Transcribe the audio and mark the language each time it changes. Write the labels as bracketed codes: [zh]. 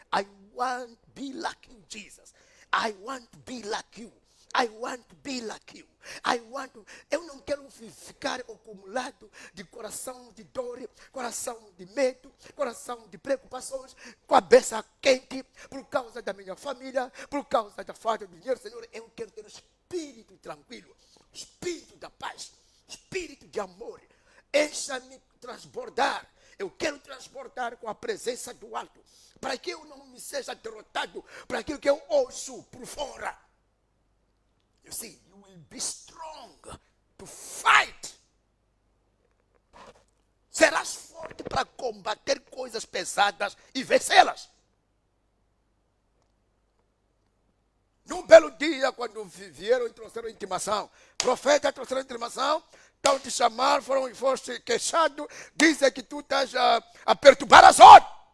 [en] I want to be like you, Jesus. I want to be like you. I want to be like you. [pt] Eu não quero ficar acumulado de coração de dor, coração de medo, coração de preocupações, cabeça quente, por causa da minha família, por causa da falta de dinheiro. Senhor, eu quero ter um espírito tranquilo, espírito da paz, espírito de amor. Encha-me transbordar. Eu quero transportar com a presença do alto, para que eu não me seja derrotado para aquilo que eu ouço por fora. [en] You see, you will be strong to fight. [pt] Serás forte para combater coisas pesadas e vencê-las. Num belo dia, quando vieram e trouxeram intimação, profeta trouxeram intimação, estão te chamar, foste queixado, dizem que tu estás a perturbar a zona.